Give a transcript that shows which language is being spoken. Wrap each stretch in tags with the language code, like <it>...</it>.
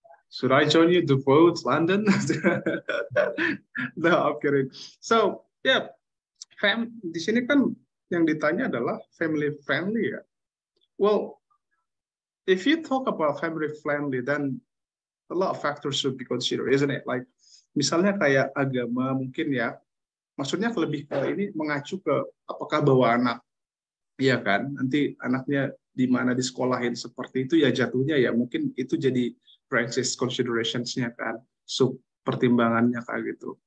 <en>Should I join you to vote London? No, I'm kidding.</en> <id>So, yeah, di sini kan yang ditanya adalah family friendly ya.</id> <en>Well, if you talk about family friendly, then a lot of factors should be considered, isn't it?</en> <id>Like, misalnya kayak agama mungkin ya, maksudnya lebih ke ini mengacu ke apakah bawa anak, iya kan? Nanti anaknya di mana disekolahin seperti itu ya jatuhnya ya mungkin itu jadi branches considerations-nya kan, sub pertimbangannya kayak gitu.</id>